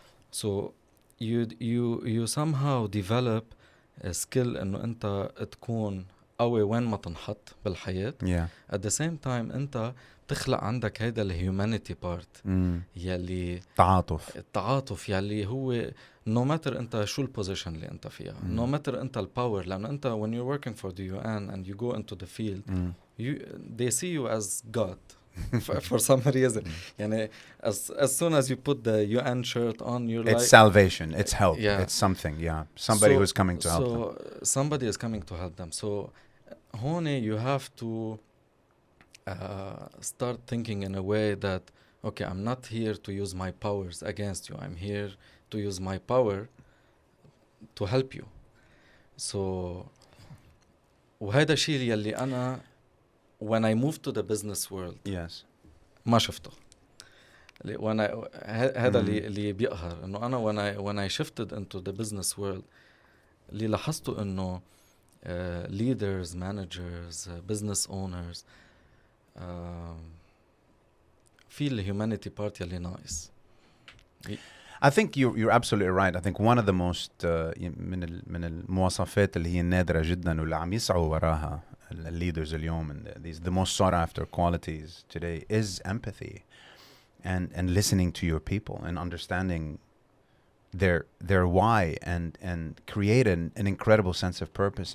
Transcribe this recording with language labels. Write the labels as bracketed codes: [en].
[en] So you somehow develop a skill [ar] إنه أنت تكون قوي وين ما تنحط بالحياة. [en] At the same time [ar] أنت تخلق عندك هيدا الهيومانيتي بارت يلي التعاطف يلي هو [en] no matter [ar] أنت شو البوزيشن اللي أنت فيها, [en] no matter [ar] أنت الباور, لأن أنت [en] when you're working for the UN and you go into the field, they see you as God for some reason. [ar] يعني [en] as soon as you put the UN shirt on, you're it's like salvation, it's help, it's something, somebody who's coming to help them. So somebody is coming to help them. So [ar] هون [en] you have to start thinking in a way that, okay, I'm not here to use my powers against you. I'm here to use my power to help you. So [ar] وهذا الشيء يلي أنا [en] when I moved to the business world [ar] ما شفته. هذا اللي بيقهر إنه أنا [en] when I shifted into the business world [ar] اللي لاحظته إنه [en] leaders, managers, business owners [ar] في الهيومانيتي بارت يلي ناقص. [en] I think you're absolutely right. I think one of the most [ar] من المواصفات اللي هي نادرة جدا واللي عم يسعوا وراها [en] leaders اليوم, and the most sought after qualities today is empathy and listening to your people and understanding their why and create an incredible sense of purpose.